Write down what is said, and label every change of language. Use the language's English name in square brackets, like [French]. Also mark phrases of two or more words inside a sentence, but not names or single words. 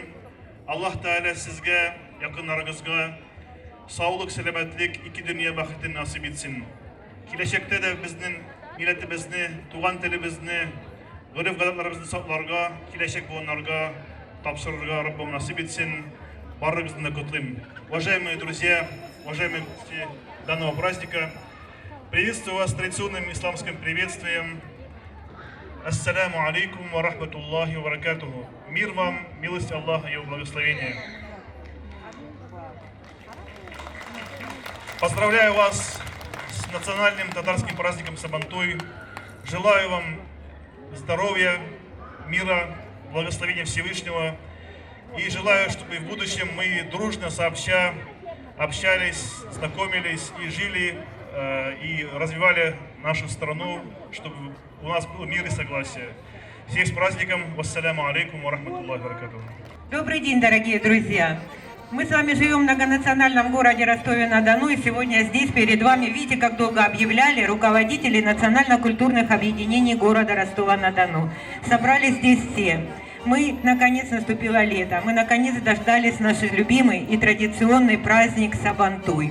[Tatar] Allah Teala sizge, yakınlarınızga sağlık, selametlik, iki dünya bakıtını nasip etsin. Gelecekte de bizden milletimizni, tuğan telimizni, gırıf gadatlarımızı saklarga, gelecek bu onlarga tapsırırga Rabbim nasip etsin. Barrımızdan da kutlayayım. [Russian] Уважаемые друзья, уважаемые гости данного праздника, приветствую вас традиционным исламским приветствием. [Arabic] السلام عليكم ورحمة الله وبركاته. [Russian] Мир вам, милость Аллаха и его благословения. Поздравляю вас с национальным татарским праздником Сабантуй. Желаю вам здоровья, мира, благословения Всевышнего. И желаю, чтобы в будущем мы дружно, сообща общались, знакомились и жили, и развивали нашу страну, чтобы у нас был мир и согласие. Всех с праздником. [Arabic] والسلام عليكم ورحمة الله وبركاته. [Russian] Добрый день, дорогие друзья! Мы с вами живем в многонациональном городе Ростове-на-Дону, и сегодня здесь перед вами, видите, как долго объявляли, руководители национально-культурных объединений города Ростова-на-Дону. Собрались здесь все. Мы, наконец, наступило лето, мы, наконец, дождались наш любимый и традиционный праздник Сабантуй.